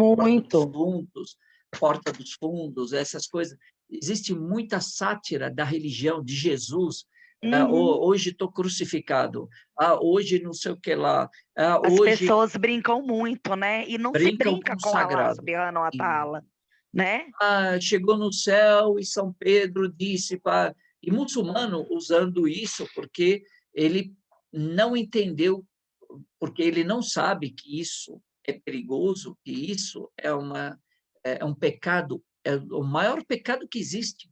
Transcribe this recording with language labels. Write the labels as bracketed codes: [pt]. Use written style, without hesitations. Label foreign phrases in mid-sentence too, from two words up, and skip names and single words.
[pt] Muito. Porta dos Fundos, essas coisas. Existe muita sátira da religião de Jesus. Hoje estou crucificado. Hoje não sei o que lá. As Hoje pessoas brincam muito, né? E não se brincam com brinca o com Allah sagrado. [ar] سبحانه وتعالى, [pt] né? Chegou no céu e São Pedro disse para... E muçulmano usando isso porque ele não entendeu, porque ele não sabe que isso é perigoso, que isso é um pecado, é o maior pecado que existe.